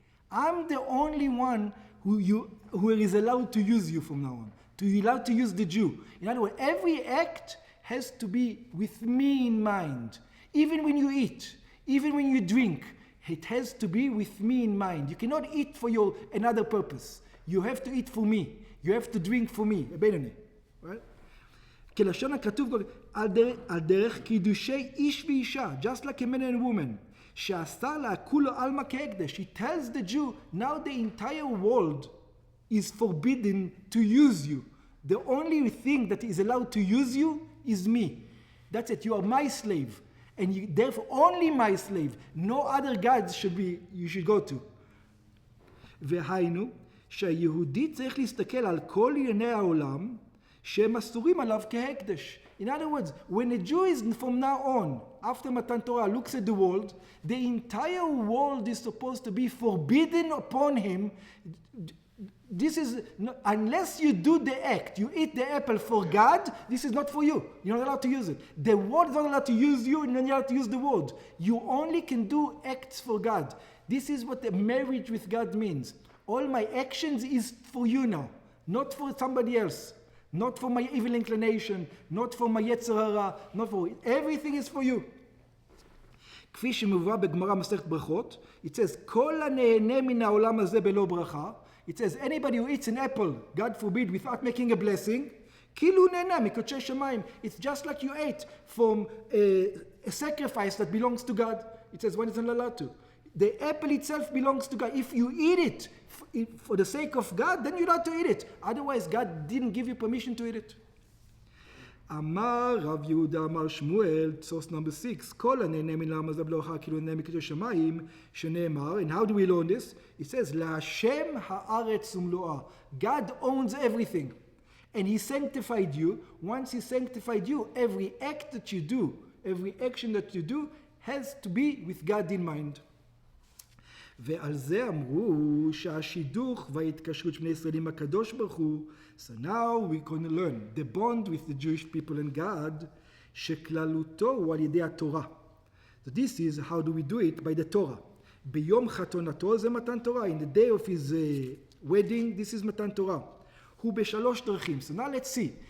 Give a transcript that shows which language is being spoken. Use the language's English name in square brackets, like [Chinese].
[English] I'm the only one who is allowed to use you from now on. Allowed to use the Jew. In other words, every act has to be with me in mind. Even when you eat, even when you drink, it has to be with me in mind. You cannot eat for another purpose. You have to eat for me. You have to drink for me. Right? [Hebrew] כלשון הכתוב על דרך קידושי איש ואישה, [English] just like a man and a woman, [Hebrew] שעשה לה כולו עלמא כהקדש. [English] He tells the Jew, now the entire world is forbidden to use you. The only thing that is allowed to use you is me. That's it. You are my slave. And therefore only my slave. No other gods you should go to. [Hebrew] והיינו, שהיהודי צריך להסתכל על כל ענייני העולם, שהם אסורים עליו כהקדש. [English] In other words, when a Jew is from now on, after Matan Torah, looks at the world, the entire world is supposed to be forbidden upon him. This is, unless you do the act, you eat the apple for God, this is not for you. You're not allowed to use it. The world is not allowed to use you, and you're not allowed to use the world. You only can do acts for God. This is what the marriage with God means. All my actions is for you now, not for somebody else. not for my evil inclination, not for my yetzer hara, not for... Everything is for you. [Hebrew] כפי שמובא בגמרא מסכת ברכות, [English] it says, [Hebrew] כל הנהנה מן העולם הזה בלא ברכה, it says, [English] anybody who eats an apple, God forbid, without making a blessing, [Hebrew] כאילו נהנה מקודשי שמיים. [English] It's just like you ate from a sacrifice that belongs to God. It says, one isn't allowed to. The apple itself belongs to God. If you eat it for the sake of God, then you're allowed to eat it. Otherwise, God didn't give you permission to eat it. [Hebrew] אמר רב יהודה אמר שמואל, [English] source number 6, [Hebrew] כל הנהנה מן העולם הזה בלא ברכה כאילו נהנה מקודשי שמיים, שנאמר, [English] and how do we learn this? It says, [Hebrew] להשם הארץ ומלואה. [English] God owns everything. And he sanctified you. Once he sanctified you, every act that you do, every action that you do, has to be with God in mind. [Hebrew] ועל זה אמרו שהשידוך וההתקשרות של בני ישראל עם הקדוש ברוך הוא. [English] So now we can learn the bond with the Jewish people and God, [Hebrew] שכללותו הוא על ידי התורה. [English] So this is how do we do it? By the Torah. [Hebrew] ביום חתונתו זה מתן תורה. [English] In the day of his wedding, this is מתן תורה. [Hebrew] הוא בשלוש דרכים. [English] So now let's see.